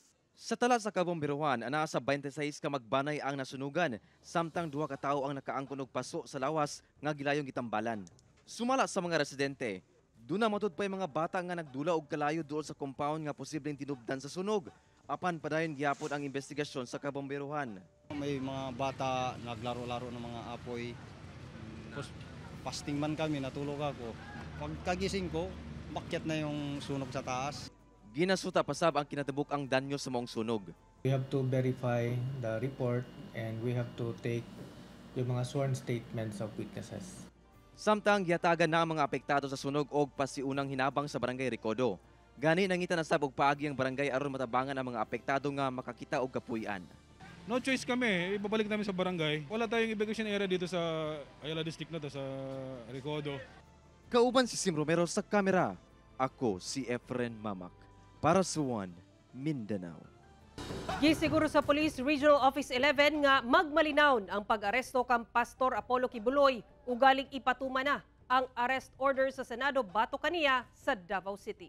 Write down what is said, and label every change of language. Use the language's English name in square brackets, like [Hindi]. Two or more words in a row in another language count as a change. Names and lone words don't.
[Cebuano] Sa tala sa kabomberuhan, anaa sa 26 ka magbanay ang nasunugan, samtang 2 ka tawo ang nakaangkon og paso sa lawas nga gilayong gitambalan. Sumala sa mga residente, doon na matud pa yung mga bata nga nagdula og kalayo doon sa compound nga posibleng tinubdan sa sunog. Apan padayon gyapon ang investigasyon sa kabomberuhan. [Filipino] May mga bata naglaro-laro ng mga apoy. Tapos fasting man kami, natulog ako. Pagkagising ko, makyat na yung sunog sa taas. [Cebuano] Ginasuta pasab ang kinatibuk ang danyo sa mong sunog. [English] We have to verify the report and we have to take [Filipino] yung mga [English] sworn statements of witnesses. [Cebuano] Samtang giyatagan na ang mga apektado sa sunog og pasiunang hinabang sa Barangay Recodo. Gani nangita na sab og paagi ang barangay aron matabangan ang mga apektado nga makakita og kapuy-an. [English] No choice [Filipino] kami, ibabalik namin sa barangay. Wala tayong evacuation area dito sa Ayala District na to sa Recodo. [Cebuano] Kauban si Sim Romero sa kamera. Ako si Efren Mamak para sa One Mindanao. Gisiguro sa Police Regional Office 11 nga magmalinaw ang pag-aresto kang Pastor Apollo Kibuloy ugaling ipatuma na ang arrest order sa Senado bato kaniya sa Davao City.